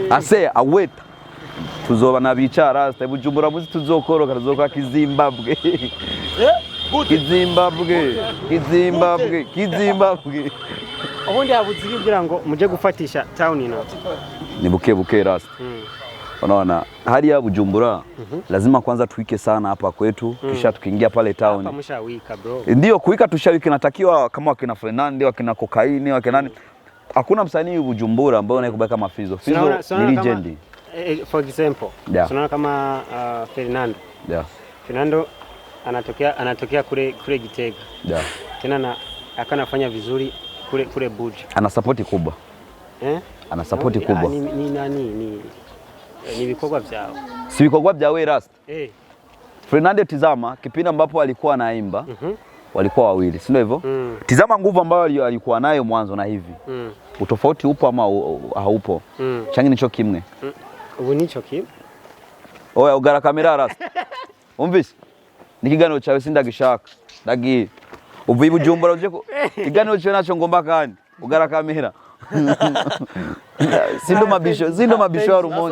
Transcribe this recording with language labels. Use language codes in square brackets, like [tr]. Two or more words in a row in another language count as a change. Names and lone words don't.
[rn] Ase aweta. Tuzoba nabicara Bujumbura muzi tuzokoroka tuzoka Kizimbabwe. Kizimbabwe. Ubundi habuziri kugira ngo muje gufatisha town ino. Ni buke Rasta. [sw] Unaona hali ya Bujumbura lazima kwanza tuike sana hapa kwetu kisha tukiingia pale town. Hapa mshawika bro. Ndio kuika tushawiki natakiwa kama wakina Fernando, wakina Kokaini, wakina nani. Hakuna msanii Bujumbura ambao anayekubaka kama Fizo. Fizo ni legend. [en] For example, [sw] tunaona kama Fernando. Yeah. Fernando anatokea kule Gitega. Yeah. Tena akanafanya vizuri kule Buja. Ana support kubwa. Ana support kubwa. [rn] Ni nani ni bikorwa vyao. Si bikorwa vyawe Rasta. [sw] Fernando tizama kipindi ambapo alikuwa anaimba. Walikuwa wawili, si ndio hivyo? Tizama nguvu ambayo alikuwa nayo mwanzo na hivi. Utofauti upo ama haupo? [rn] Changi nicho kimwe. Ubu nicho kimwe. Oya ugara kamera Rasta. Umvise? Nikiganiro cyawe sindagishaka. Ndagi uvuye Bujumbura uje iganiro cyo naco ngomba kandi ugara kamera. Sindo mabisho ya Rumonge.